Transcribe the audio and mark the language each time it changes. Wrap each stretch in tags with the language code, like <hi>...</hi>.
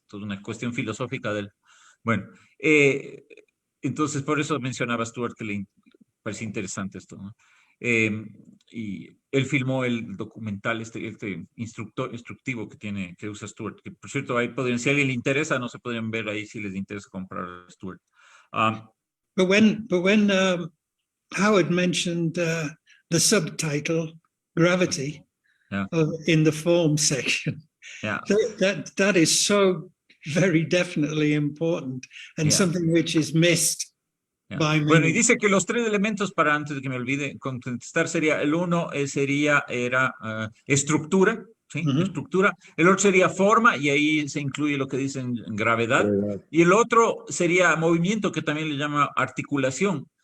<es>Entonces, una cuestión filosófica de él. Bueno, entonces por eso mencionaba Stuart que le parecía interesante esto, ¿no? Y él filmó el documental, este instructivo que usa Stuart, que por cierto, ahí si a alguien le interesa, no se podrían ver ahí si les interesa comprar Stuart.</es> <en>But when Howard mentioned the subtitle gravity in the form section, that is so very definitely important and something which is missed.</en> <es>Bueno, y dice que los tres elementos, para antes de que me olvide contestar, sería el uno era estructura, ¿sí? Estructura. El otro sería forma, y ahí se incluye lo que dicen gravedad. Y el otro sería movimiento, que también le llama articulación.</es>